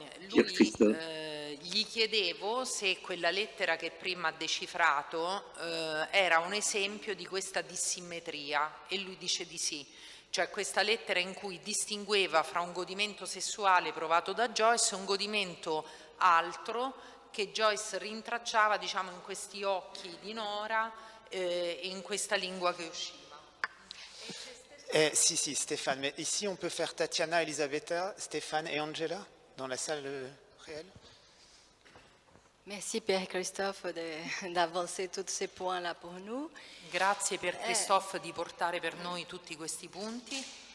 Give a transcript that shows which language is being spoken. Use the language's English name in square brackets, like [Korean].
[Italian] Lui gli chiedevo se quella lettera che prima ha decifrato era un esempio di questa dissimmetria e lui dice di sì. Cioè questa lettera in cui distingueva fra un godimento sessuale provato da Joyce e un godimento altro che Joyce rintracciava, diciamo, in questi occhi di Nora e in questa lingua che usciva. [French] Si, Stéphane, mais ici on peut faire Tatiana, Elisabetta, Stéphane et Angela dans la salle réelle. Merci Pierre Christophe d'avancer tous ces points-là pour nous. [Italian] Grazie per Christophe di portare per noi tutti questi punti.